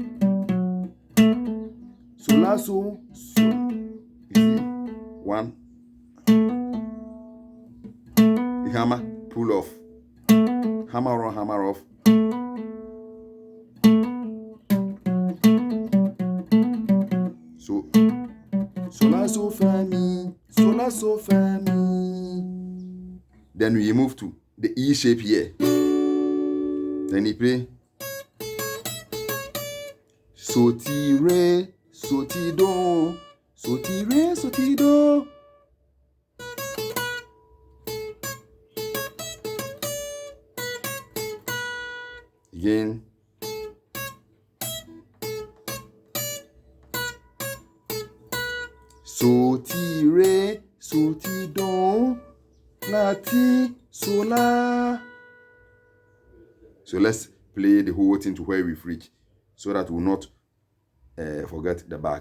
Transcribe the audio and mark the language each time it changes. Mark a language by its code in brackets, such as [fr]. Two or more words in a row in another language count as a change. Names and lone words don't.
[en] So la, so. You see, 1. The hammer, pull off. Hammer on, hammer off. So la, so, fa, mi. So la, so, fa, mi. Then we move to the E shape here. Then he play so, ti, re, so, ti, do. So, ti, re, so, ti, do. Again. So, ti, re, so, ti, do. La, ti, so, la. So let's play the whole thing to where we've reached so that we'll not forget the back.